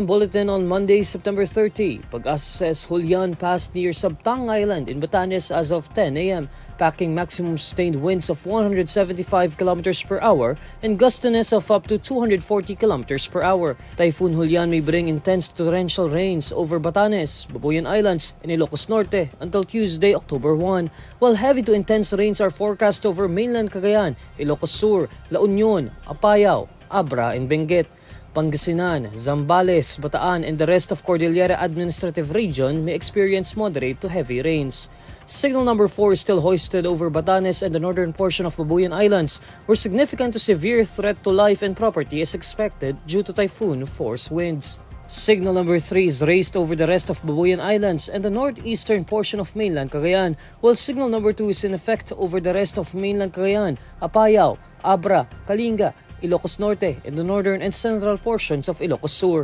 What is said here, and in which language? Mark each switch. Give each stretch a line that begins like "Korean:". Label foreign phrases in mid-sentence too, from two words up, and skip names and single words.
English: bulletin on Monday, September 30, Pag-asa says Julian passed near Sabtang Island in Batanes as of 10 a.m., packing maximum sustained winds of 175 km per hour and gustiness of up to 240 km per hour. Typhoon Julian may bring intense torrential rains over Batanes, Babuyan Islands, and Ilocos Norte until Tuesday, October 1, while heavy to intense rains are forecast over mainland Cagayan, Ilocos Sur, La Union, Apayao, Abra, and Benguet. Pangasinan, Zambales, Bataan, and the rest of Cordillera Administrative Region may experience moderate to heavy rains. Signal number 4 is still hoisted over Batanes and the northern portion of Babuyan Islands, where significant to severe threat to life and property is expected due to typhoon force winds. Signal number 3 is raised over the rest of Babuyan Islands and the northeastern portion of mainland Cagayan, while signal number 2 is in effect over the rest of mainland Cagayan, Apayao, Abra, Kalinga, Ilocos Norte, and the northern and central portions of Ilocos Sur.